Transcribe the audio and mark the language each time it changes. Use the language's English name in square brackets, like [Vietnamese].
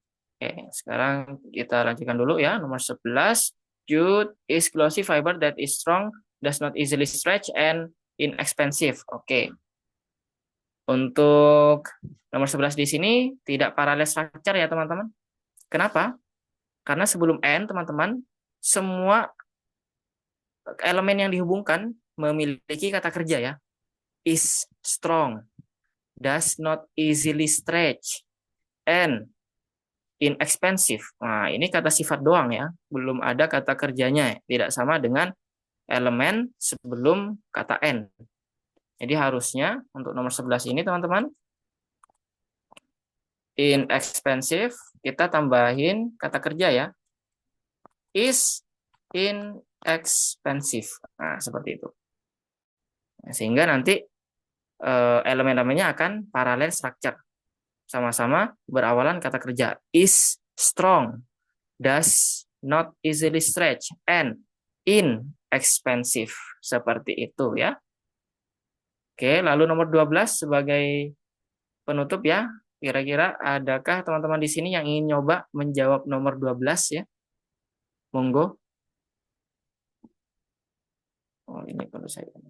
[Indonesian] Oke, sekarang kita lanjutkan dulu ya. Nomor 11. [English] Jute is glossy fiber that is strong, does not easily stretch, and inexpensive. [Indonesian] Oke. Untuk nomor 11 di sini tidak parallel structure ya teman-teman. Kenapa? Karena sebelum N teman-teman, semua elemen yang dihubungkan memiliki kata kerja ya. [English] Is strong, does not easily stretch, and inexpensive. [Indonesian] Nah, ini kata sifat doang ya, belum ada kata kerjanya. Tidak sama dengan elemen sebelum kata N. Jadi harusnya untuk nomor 11 ini teman-teman, inexpensive, kita tambahin kata kerja ya. [English] Is inexpensive. [Indonesian] Nah, seperti itu. Sehingga nanti elemen-elemennya akan parallel structure. Sama-sama berawalan kata kerja. [English] Is strong, does not easily stretch, and inexpensive. [Indonesian] Seperti itu ya. Oke, lalu nomor 12 sebagai penutup ya. Kira-kira adakah teman-teman di sini yang ingin nyoba menjawab nomor 12 ya? Monggo. Oh, ini perlu saya.